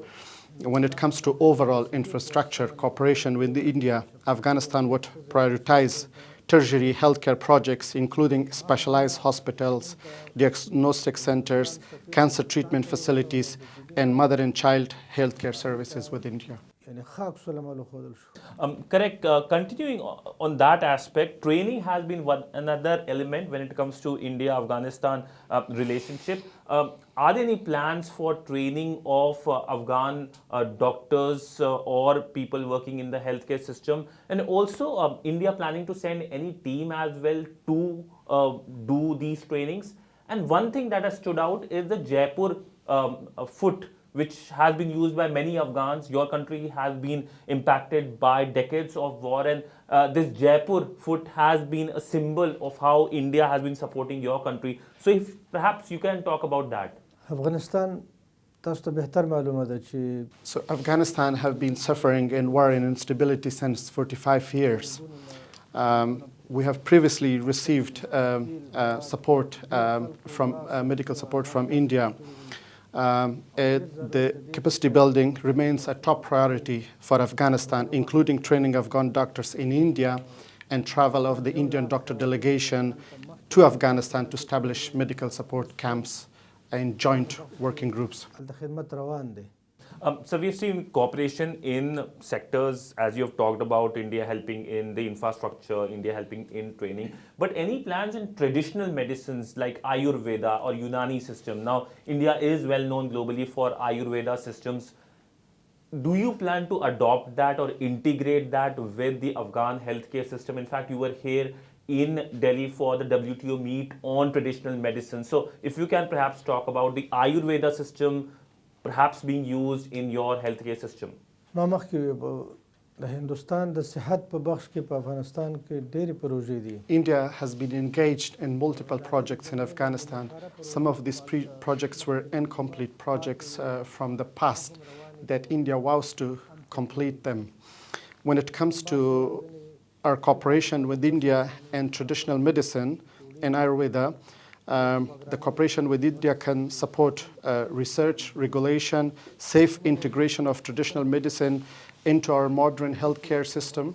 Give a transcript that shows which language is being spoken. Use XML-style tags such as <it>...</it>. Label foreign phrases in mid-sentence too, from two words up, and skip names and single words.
<en>When it comes to overall infrastructure cooperation with India, Afghanistan would prioritize tertiary healthcare projects, including specialized hospitals, diagnostic centers, cancer treatment facilities, and mother and child healthcare services with India.</en> <ps>يعني خاك سلام خودل شو.</ps> <en>Correct. Continuing on that aspect, training has been another element when it comes to India-Afghanistan relationship. Are there any plans for training of Afghan doctors or people working in the healthcare system? And also, India planning to send any team as well to do these trainings? And one thing that has stood out is the Jaipur foot, which has been used by many Afghans. Your country has been impacted by decades of war, and this Jaipur foot has been a symbol of how India has been supporting your country. So, if perhaps you can talk about that.</en> <ps>أفغانستان تاسو ته بهتر معلومه ده چې</ps> <en>So Afghanistan have been suffering in war and instability since 45 years. We have previously received support from medical support from India. The capacity building remains a top priority for Afghanistan, including training Afghan doctors in India and travel of the Indian doctor delegation to Afghanistan to establish medical support camps and joint working groups.</en> <ps>هلته خدمت روان دی.</ps> <en>So we've seen cooperation in sectors, as you have talked about, India helping in the infrastructure, India helping in training. But any plans in traditional medicines like Ayurveda or Unani system? Now, India is well known globally for Ayurveda systems. Do you plan to adopt that or integrate that with the Afghan healthcare system? In fact, you were here in Delhi for the WTO meet on traditional medicine. So if you can perhaps talk about the Ayurveda system perhaps being used in your healthcare system.</en> <ps>ما مخکې د هندوستان د صحت په بخش کې په افغانستان کې ډېرې پروژې دي.</ps> <en>India has been engaged in multiple projects in Afghanistan. Some of these projects were incomplete projects from the past that India vows to complete them. When it comes to our cooperation with India and traditional medicine and Ayurveda, the cooperation with India can support research, regulation, safe integration of traditional medicine into our modern healthcare system.</en>